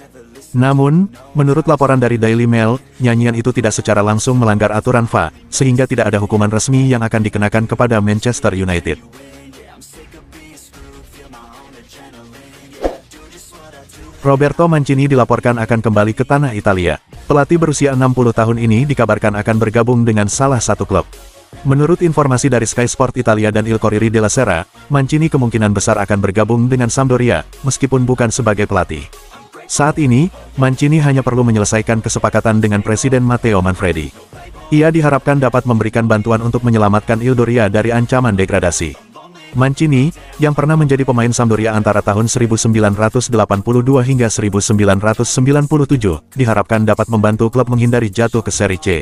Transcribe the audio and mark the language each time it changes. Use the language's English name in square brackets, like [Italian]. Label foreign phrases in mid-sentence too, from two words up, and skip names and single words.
[Indonesian] Namun, menurut laporan dari Daily Mail, nyanyian itu tidak secara langsung melanggar aturan FA, sehingga tidak ada hukuman resmi yang akan dikenakan kepada Manchester United. Roberto Mancini dilaporkan akan kembali ke tanah Italia. Pelatih berusia 60 tahun ini dikabarkan akan bergabung dengan salah satu klub. Menurut informasi dari Sky Sport Italia dan Il Corriere della Sera, Mancini kemungkinan besar akan bergabung dengan Sampdoria, meskipun bukan sebagai pelatih. Saat ini, Mancini hanya perlu menyelesaikan kesepakatan dengan Presiden Matteo Manfredi. Ia diharapkan dapat memberikan bantuan untuk menyelamatkan Sampdoria dari ancaman degradasi. Mancini, yang pernah menjadi pemain Sampdoria antara tahun 1982 hingga 1997, diharapkan dapat membantu klub menghindari jatuh ke Serie C.